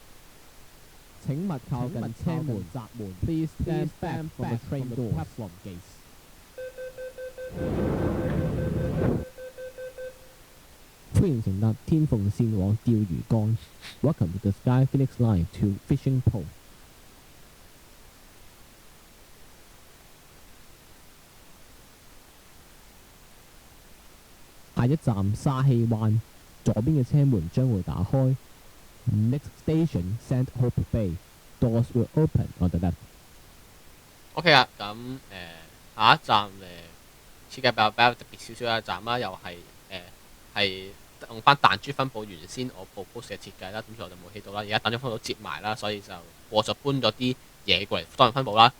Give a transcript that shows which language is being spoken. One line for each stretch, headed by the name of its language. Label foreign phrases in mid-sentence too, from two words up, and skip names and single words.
Cantonese: 請勿靠近車門閘門。
English: Please stand back from the train platform gates。
Cantonese: 歡迎乘搭天鳳線往釣魚崗。
English: Welcome to the Sky Phoenix Line to Fishing Pole。
Cantonese: 下一站沙希灣，左邊嘅車門將會打開。
English: Next station, St. Hope Bay. Doors will open on the left。
Cantonese: OK 啦，咁下一站設計比較特別少少嘅站啦，又係用翻彈珠分部原先我 propose 嘅設計啦，咁所以我就冇起到啦。而家彈珠分部接埋啦，所以我就搬咗啲嘢過嚟多人分部啦。